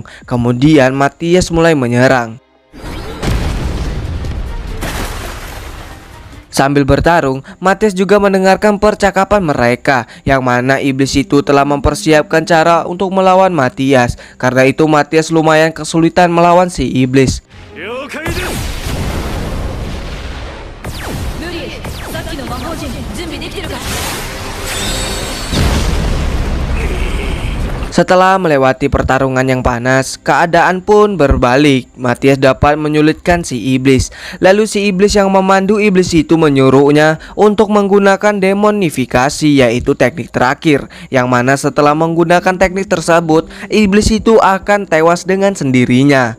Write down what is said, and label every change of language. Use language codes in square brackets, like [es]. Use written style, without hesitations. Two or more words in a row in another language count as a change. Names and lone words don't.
[id] Kemudian Matias mulai menyerang. Sambil bertarung, Matias juga mendengarkan percakapan mereka, yang mana iblis itu telah mempersiapkan cara untuk melawan Matias. Karena itu Matias lumayan kesulitan melawan si iblis. [ja] 了解です。ルリー、さっきの魔法陣準備できてるか？ [id] Setelah melewati pertarungan yang panas, keadaan pun berbalik. Matias dapat menyulitkan si iblis. Lalu si iblis yang memandu iblis itu menyuruhnya untuk menggunakan demonifikasi, yaitu teknik terakhir, yang mana setelah menggunakan teknik tersebut, iblis itu akan tewas dengan sendirinya.